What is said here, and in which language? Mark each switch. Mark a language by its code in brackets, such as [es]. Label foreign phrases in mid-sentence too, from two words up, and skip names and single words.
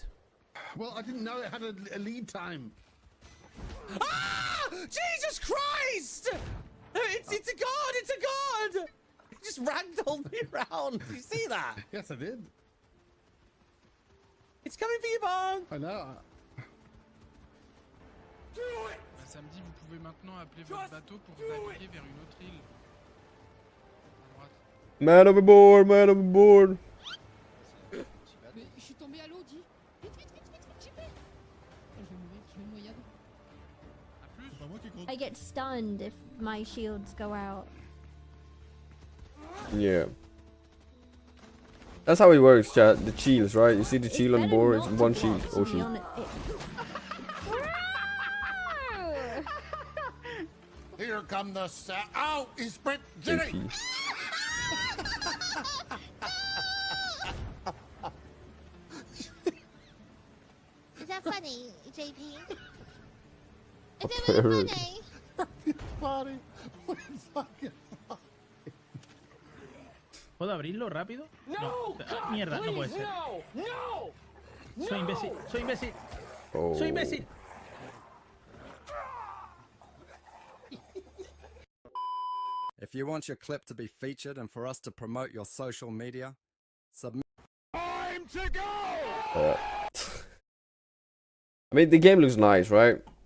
[en] Well, I didn't know it had a lead time. Ah! Jesus Christ! It's a god! It's a god! It just just ragdolled me around. Did you see that? Yes, I did. It's coming for you, Bong. I know. [fr] Samedi, vous pouvez maintenant appeler votre bateau pour naviguer vers une autre île. À droite. [en] Man overboard, man overboard. [fr] Mais je suis tombé à l'eau, dis. Vite, vite, vite, vite, vite, JP. Je vais mourir, je vais me noyer. [en] I get stunned if my shields go out. Yeah. That's how it works, chat. The shields, right? You see the shield on the board? It's one shield. Oh, shield. Here come the ow! He sprint Jenny! Is that funny, JP? Is it really funny? Funny. Fucking funny. [es] ¿Puedo abrirlo rápido? No. Mierda, no puede ser. No! Soy imbécil, soy imbécil. Oh. Soy imbécil. [en] If you want your clip to be featured and for us to promote your social media, submit. Time to go! I mean, the game looks nice, right?